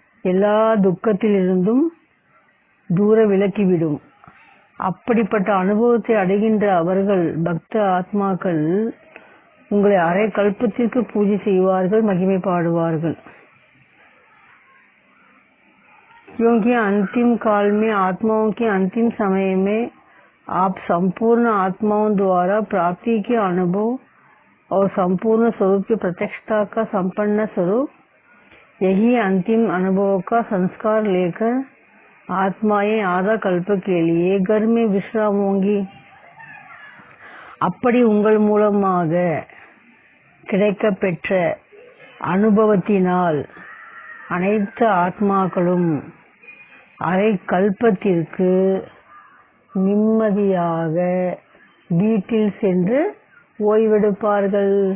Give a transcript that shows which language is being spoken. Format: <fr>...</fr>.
<ta>எல்லா துக்கத்திலிருந்தும் தூர விலக்கிவிடும். அப்படிப்பட்ட அனுபவத்தை அடைகின்ற அவர்கள் பக்த ஆத்மாக்கள் உங்களை அரை கல்பத்திற்கு பூஜை செய்வார்கள், மகிமை பாடுவார்கள்.</ta> <hi>क्योंकि अंतिम काल में आत्माओं के अंतिम समय में आप संपूर्ण आत्माओं द्वारा प्राप्ति के अनुभव और संपूर्ण स्वरूप की प्रत्यक्षता का संपन्न स्वरूप, यही अंतिम अनुभव का संस्कार लेकर आत्माएं आधा कल्प के लिए घर में विश्राम होंगी.</hi> <ta>அப்படி உங்கள் மூலமாக கிடைக்கப்பெற்ற அனுபவத்தினால் அனைத்து ஆத்மாக்களும் அரை கல்பத்திற்கு நிம்மதியாக வீட்டில் சென்று ஓய்வெடுப்பார்கள்.</ta>